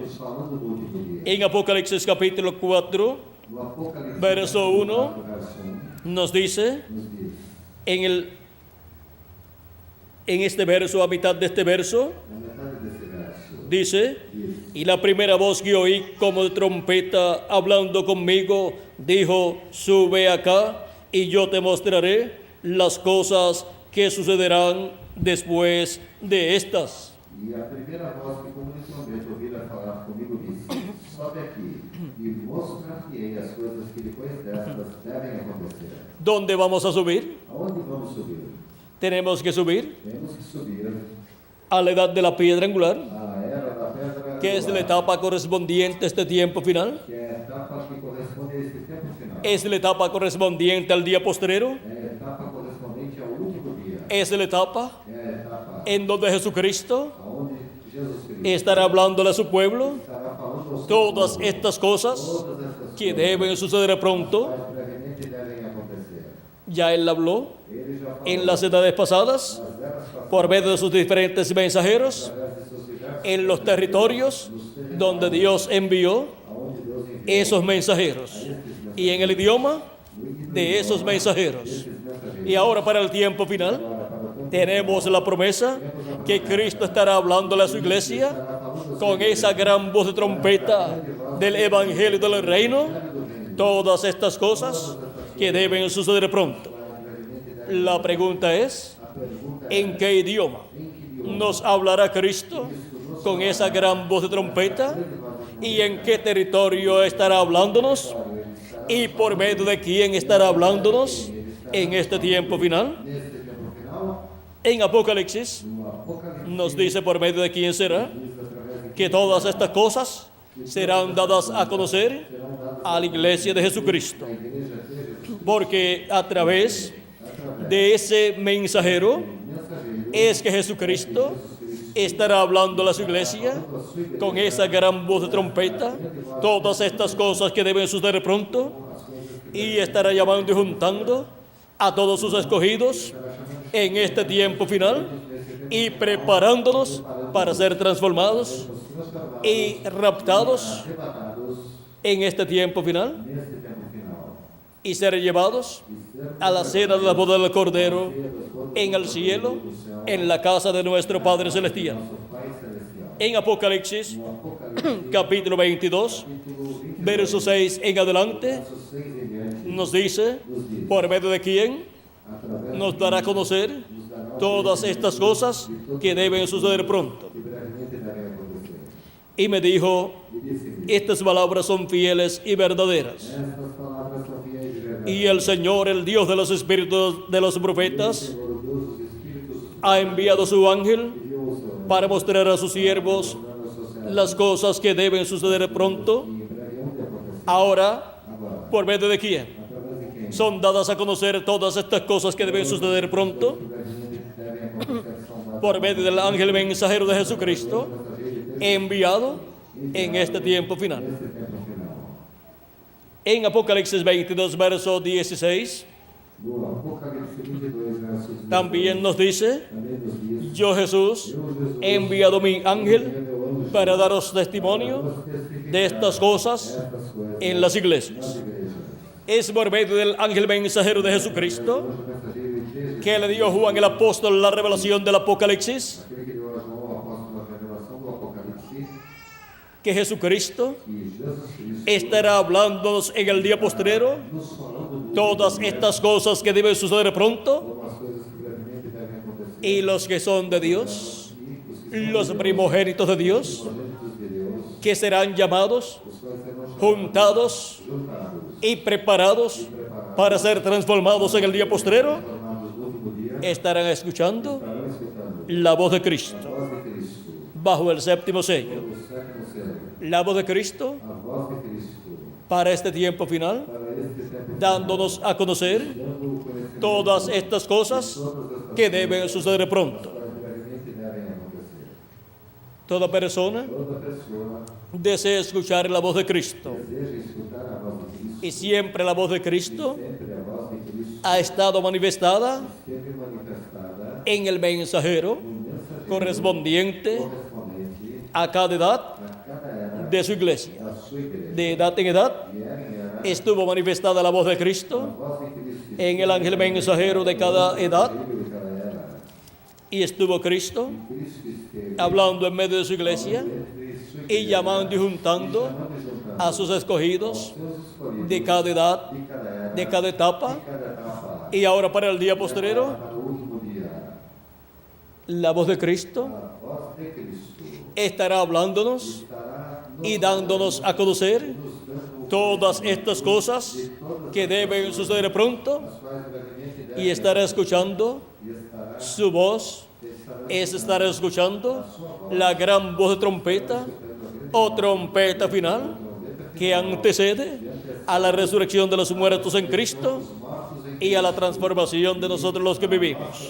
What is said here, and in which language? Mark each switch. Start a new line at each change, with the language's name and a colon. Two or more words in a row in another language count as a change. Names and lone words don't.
Spanish: En Apocalipsis capítulo 4, verso 1, nos dice, en este verso, a mitad de este verso, dice: y la primera voz que oí como de trompeta hablando conmigo dijo: sube acá y yo te mostraré las cosas que sucederán después de estas.
Portuguese: E a primeira voz que como de trombeta ouvira falar comigo disse: sobe aqui e mostrar-te-ei as coisas que depois destas devem acontecer.
Spanish: ¿Dónde vamos a subir?
Portuguese: Aonde vamos subir?
Spanish: Tenemos que subir
Portuguese: Temos que subir
Spanish: a la edad de la piedra angular,
Portuguese: à era da pedra
Spanish: que es la angular, etapa correspondiente a este tiempo final.
Portuguese: que é a etapa que corresponde a este tempo final.
Spanish: Es la etapa correspondiente al día postrero.
Portuguese: É a etapa correspondente ao último dia.
Spanish: Es la etapa
Portuguese: É a etapa
Spanish: en donde Jesucristo
Portuguese: onde Jesus Cristo
Spanish: estará hablándole a su pueblo
Portuguese: estará falando ao seu
Spanish: todas
Portuguese: povo
Spanish: estas cosas
Portuguese: todas essas
Spanish: que
Portuguese: coisas,
Spanish: deben suceder pronto.
Portuguese: quais brevemente devem acontecer.
Spanish: Ya Él habló
Portuguese: Ele já falou
Spanish: en las edades pasadas
Portuguese: nas eras passadas,
Spanish: por medio de sus diferentes mensajeros
Portuguese: através de seus diversos
Spanish: en los territorios donde Dios envió
Portuguese: aonde Deus enviou
Spanish: esos mensajeros y en el idioma de esos mensajeros.
Portuguese: esses mensageiros.
Spanish: Y ahora para el tiempo final
Portuguese: Agora, para o tempo
Spanish: tenemos la promesa que Cristo estará hablándole a su iglesia con esa gran voz de trompeta del Evangelio del Reino, todas estas cosas que deben suceder pronto. La pregunta es, ¿en qué idioma nos hablará Cristo con esa gran voz de trompeta? ¿Y en qué territorio estará hablándonos? ¿Y por medio de quién estará hablándonos en este tiempo final?
Portuguese: nesse tempo final,
Spanish: En Apocalipsis
Portuguese: no Apocalipse,
Spanish: nos dice por medio de quién será
Portuguese: diz através de
Spanish: que todas estas cosas serán dadas a conocer a la iglesia de Jesucristo.
Portuguese: a igreja de Jesus,
Spanish: Porque a través de ese mensajero
Portuguese: mensageiro,
Spanish: es que Jesucristo estará hablando a su iglesia con esa gran voz de trompeta, todas estas cosas que deben suceder pronto, y estará llamando y juntando a todos sus escogidos en este tiempo final y preparándonos para ser transformados y raptados
Portuguese: arrebatados
Spanish: en este tiempo final
Portuguese: nesse tempo final,
Spanish: y ser llevados a la cena de la boda del Cordero en el cielo, en la casa de nuestro Padre Celestial.
Portuguese: nosso Pai Celestial.
Spanish: En Apocalipsis,
Portuguese: No Apocalipse,
Spanish: capítulo 22,
Portuguese: capítulo 20,
Spanish: verso 6 en adelante,
Portuguese: versos 6 em diante,
Spanish: nos dice, por medio de quién
Portuguese: através
Spanish: nos dará a conocer todas estas cosas que deben suceder pronto.
Portuguese: que brevemente devem acontecer.
Spanish: Y me dijo,
Portuguese: E disse-me,
Spanish: estas palabras son fieles y verdaderas.
Portuguese: estas palavras são fiéis e verdadeiras.
Spanish: Y el Señor, el Dios de los espíritus de los profetas,
Portuguese: Senhor, o Deus dos Espíritos,
Spanish: ha enviado su ángel
Portuguese: enviou o seu anjo
Spanish: para mostrar a sus siervos
Portuguese: para os seus servos
Spanish: las cosas que deben suceder pronto.
Portuguese: que em breve hão de acontecer.
Spanish: Ahora,
Portuguese: Agora,
Spanish: ¿por medio de quién?
Portuguese: através de quem?
Spanish: Son dadas a conocer todas estas cosas que deben suceder pronto.
Portuguese: Que brevemente devem acontecer são dadas
Spanish: Por medio del ángel mensajero de Jesucristo,
Portuguese: mensageiro de
Spanish: enviado en este tiempo final.
Portuguese: nesse tempo final.
Spanish: En Apocalipsis 22, verso 16,
Portuguese: No Apocalipse 22, versos 10,
Spanish: también nos dice,
Portuguese: também nos diz,
Spanish: yo Jesús he enviado mi ángel para daros testimonio de estas cosas
Portuguese: estas coisas
Spanish: en las
Portuguese: nas
Spanish: iglesias.
Portuguese: igrejas.
Spanish: Es por medio del ángel mensajero de Jesucristo
Portuguese: O mensageiro de Jesus,
Spanish: que le dio a Juan el apóstol la revelación del Apocalipsis,
Portuguese: aquele que deu a João o apóstolo a revelação do Apocalipse,
Spanish: que Jesucristo
Portuguese: que Jesus Cristo
Spanish: estará hablándonos en el día postrero
Portuguese: nos falando do
Spanish: todas estas cosas que deben suceder pronto,
Portuguese: como as coisas que brevemente devem acontecer,
Spanish: y los que son de Dios,
Portuguese: e os que
Spanish: los primogénitos de Dios,
Portuguese: primogênitos de Deus,
Spanish: que serán llamados,
Portuguese: os quais serão chamados,
Spanish: juntados
Portuguese: juntados,
Spanish: y preparados para ser transformados en el día postrero,
Portuguese: formados no último dia,
Spanish: estarán escuchando
Portuguese: estarão escutando
Spanish: la voz de
Portuguese: a Cristo voz de Cristo,
Spanish: bajo el séptimo sello.
Portuguese: o sétimo selo,
Spanish: La voz de Cristo
Portuguese: a voz de Cristo,
Spanish: para este tiempo final,
Portuguese: para este tempo
Spanish: dándonos a conocer
Portuguese: dando o conhecimento
Spanish: todas estas cosas que deben suceder pronto.
Portuguese: quais brevemente devem acontecer.
Spanish: Toda persona
Portuguese: Toda pessoa
Spanish: desea escuchar la voz de Cristo,
Portuguese: deseja escutar a voz de Cristo,
Spanish: y siempre la voz de Cristo
Portuguese: sempre a voz de Cristo
Spanish: ha estado manifestada
Portuguese: esteve manifestada
Spanish: en el mensajero
Portuguese: no mensageiro
Spanish: correspondiente
Portuguese: correspondente
Spanish: a cada edad
Portuguese: a cada era
Spanish: de su iglesia.
Portuguese: da sua igreja.
Spanish: De edad en edad
Portuguese: E era em era
Spanish: estuvo manifestada la voz de
Portuguese: a Cristo voz de Cristo
Spanish: en el ángel mensajero de cada edad,
Portuguese: mensageiro de cada era.
Spanish: y estuvo Cristo
Portuguese: Cristo esteve
Spanish: hablando en medio de su iglesia
Portuguese: entre sua
Spanish: y
Portuguese: igreja,
Spanish: llamando y juntando
Portuguese: chamando e juntando
Spanish: a sus escogidos
Portuguese: seus escolhidos
Spanish: de cada edad,
Portuguese: de cada era,
Spanish: de cada etapa,
Portuguese: de cada etapa.
Spanish: y ahora para el día postrero,
Portuguese: Para o último dia,
Spanish: la voz de Cristo
Portuguese: a voz de Cristo
Spanish: estará hablándonos
Portuguese: estará
Spanish: y dándonos a conocer
Portuguese: nos dando
Spanish: todas estas cosas que deben suceder pronto,
Portuguese: as quais brevemente
Spanish: y
Portuguese: devem
Spanish: estará escuchando
Portuguese: e estará
Spanish: su voz, es estar escuchando la gran voz de trompeta o trompeta final que antecede a la resurrección de los muertos en Cristo y a la transformación de nosotros los que vivimos,